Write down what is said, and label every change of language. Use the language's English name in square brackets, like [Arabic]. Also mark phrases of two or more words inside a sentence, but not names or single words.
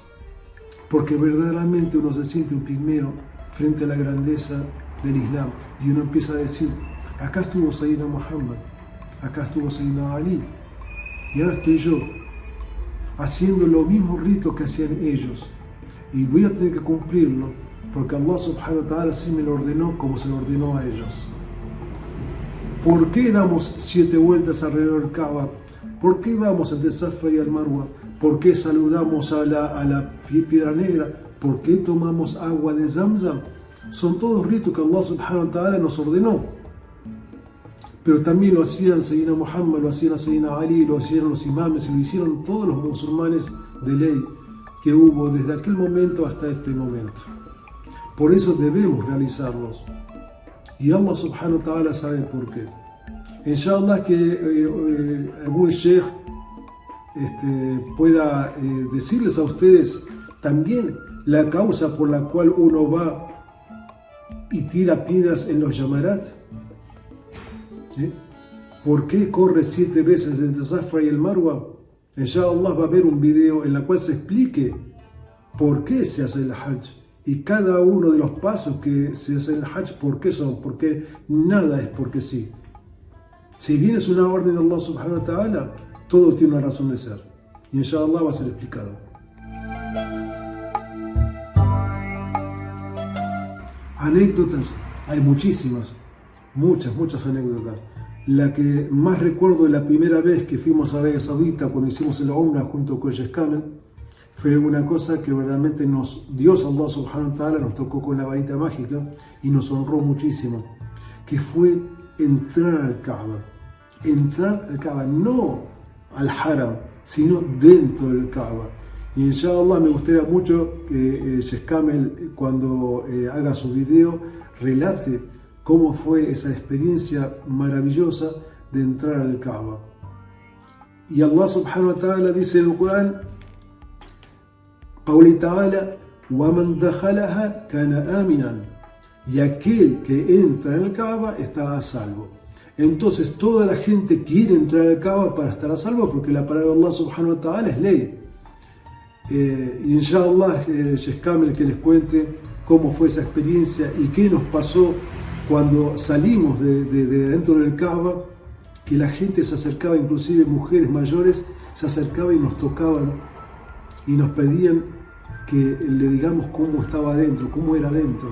[Spanish] Porque verdaderamente uno se siente un pigmeo frente a la grandeza del Islam. Y uno empieza a decir, acá estuvo Sayyidina Muhammad, acá estuvo Sayyidina Ali. Y ahora estoy yo, haciendo los mismos ritos que hacían ellos. Y voy a tener que cumplirlo, porque Allah [Arabic] سبحانه وتعالى [Spanish] sí me lo ordenó como se lo ordenó a ellos. ¿Por qué damos 7 vueltas alrededor del Kaaba? ¿Por qué vamos entre Safa y al-Marwa? ¿Por qué saludamos a la piedra negra? ¿Por qué tomamos agua de Zamzam? Son todos ritos que Allah [Arabic] سبحانه وتعالى [Spanish] nos ordenó. Pero también lo hacían Sayyidina Muhammad, lo hacían Sayyidina Ali, lo hacían los imames, lo hicieron todos los musulmanes de ley que hubo desde aquel momento hasta este momento. Por eso debemos realizarlos. Y Allah [Arabic] سبحانه وتعالى [Spanish] sabe por qué. Inshallah que algún sheikh pueda decirles a ustedes también la causa por la cual uno va y tira piedras en los Jamarat. ¿Por qué corre 7 veces entre Safa y el Marwa? Inshallah va a haber un video en el cual se explique por qué se hace el Hajj y cada uno de los pasos que se hace el Hajj, por qué son, porque nada es porque sí. Si bien es una orden de Allah [Arabic] سبحانه وتعالى, [Spanish] todo tiene una razón de ser. Y inshallah va a ser explicado. Anécdotas, hay muchísimas, muchas anécdotas. La que más recuerdo de la primera vez que fuimos a Arabia Saudita, cuando hicimos el Umrah junto con Sheikh Kamel, fue una cosa que verdaderamente Dios Allah [Arabic] سبحانه وتعالى [Spanish] nos tocó con la varita mágica y nos honró muchísimo, que fue entrar al Kaaba, no al Haram, sino dentro del Kaaba. Y inshallah me gustaría mucho que Sheikh Kamel, cuando haga su video, relate cómo fue esa experiencia maravillosa de entrar al Kaaba. Y Allah [Arabic] سبحانه وتعالى [Spanish] dice en el Corán, [Arabic] قوله تعالى ومن دخلها كان آمنا, [Spanish] y aquel que entra en el Kaaba está a salvo. Entonces toda la gente quiere entrar al Kaaba para estar a salvo, porque la palabra de Allah [Arabic] سبحانه وتعالى [Spanish] es ley. Inshallah Sheikh Kamel que les cuente cómo fue esa experiencia y qué nos pasó cuando salimos de dentro del Kaaba, que la gente se acercaba, inclusive mujeres mayores se acercaban y nos tocaban y nos pedían que le digamos cómo estaba adentro, cómo era adentro.